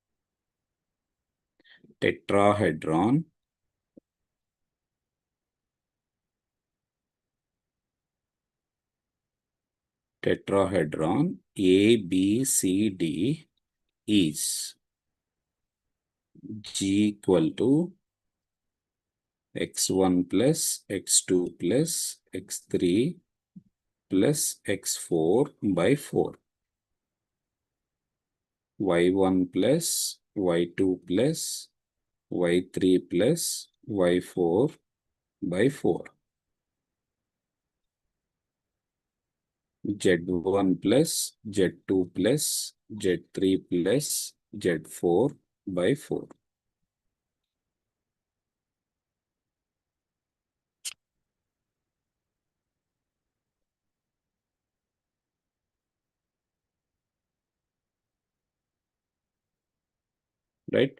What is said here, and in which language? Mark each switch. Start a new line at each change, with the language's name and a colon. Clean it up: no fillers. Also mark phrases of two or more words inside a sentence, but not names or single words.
English: tetrahedron ABCD is G equal to x1 plus x2 plus x3 plus x4 by 4. y1 plus y2 plus y3 plus y4 by 4. z1 plus z2 plus z3 plus z4 by 4. Right?